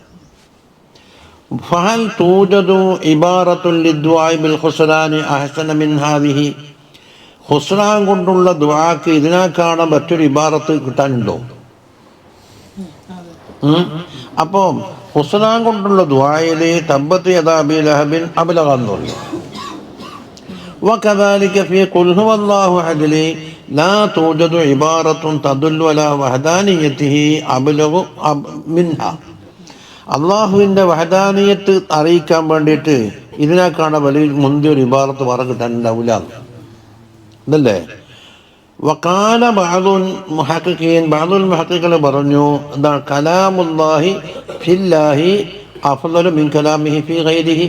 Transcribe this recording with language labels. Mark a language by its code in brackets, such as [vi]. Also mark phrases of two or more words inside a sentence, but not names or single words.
[ar] فهل توجد عبارة للدعاء بالخسران أحسن من هذه, [ml] ഖുസ്റാൻ കൊണ്ടുള്ള ദുആക്ക് ഇതിനേക്കാണ് മറ്റൊരു ഇബാറത്ത് കിട്ടാനുണ്ടോ? അപ്പോൾ ഖുസ്റാൻ കൊണ്ടുള്ള ദുആയിൽ [ar] تبت يدا أبي لهب أبلغ [ml] എന്ന് പറയും. [ar] وكذلك في قل هو الله أحد لا توجد عبارة تدل على وحدانيته أبلغ منها. [ml] അള്ളാഹുവിൻ്റെ വഹദാനിയത്ത് അറിയിക്കാൻ വേണ്ടിയിട്ട് ഇതിനേക്കാണ് വലിയ മുന്തിയൊരു ഇബാറത്ത് വേറെ കിട്ടാനുണ്ടാവില്ല ഇതല്ലേ. [ar] وقال بعض المحققين، بعض المحققين [ml] പറഞ്ഞു എന്താണ്, [ar] كلام الله في الله أفضل من كلامه في غيره.